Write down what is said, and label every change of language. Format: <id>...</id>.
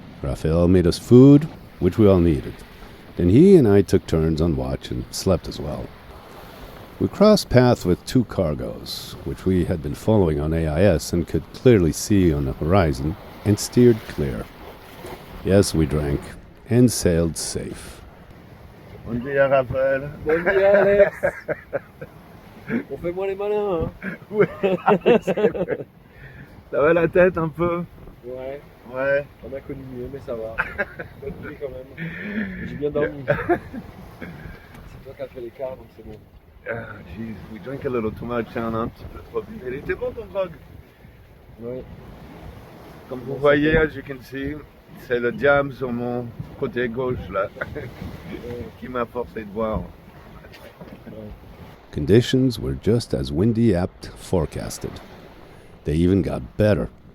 <en>Raphael made us food, which we all needed. Then he and I took turns on watch and slept as well. We crossed paths with 2 cargoes, which we had been following on AIS and could clearly see on the horizon, and steered clear. Yes, we drank, and sailed safe.</en> <pt>Bom dia, Raphaël.</pt> <ca>Bon dia, Alex.</ca> <fr>On fait moins les malins, hein. Oui, c'est vrai. Ça va la tête un peu? Ouais. Ouais. On a connu mieux, mais ça va. Bonne nuit quand même. J'ai bien dormi. C'est toi qui as fait l'écart, donc c'est bon.</fr> <en>Ah, jeez, we drank a little too much,</en> <fr>hein, un petit peu trop. Il était bon ton grog. Ouais. Comme vous voyez,</fr> <en>as you can see,</en> <fr>c'est le diable sur mon côté gauche là, qui m'a forcé de boire.</fr> <en>Conditions were just as Wendy apt forecasted. They even got better.</en>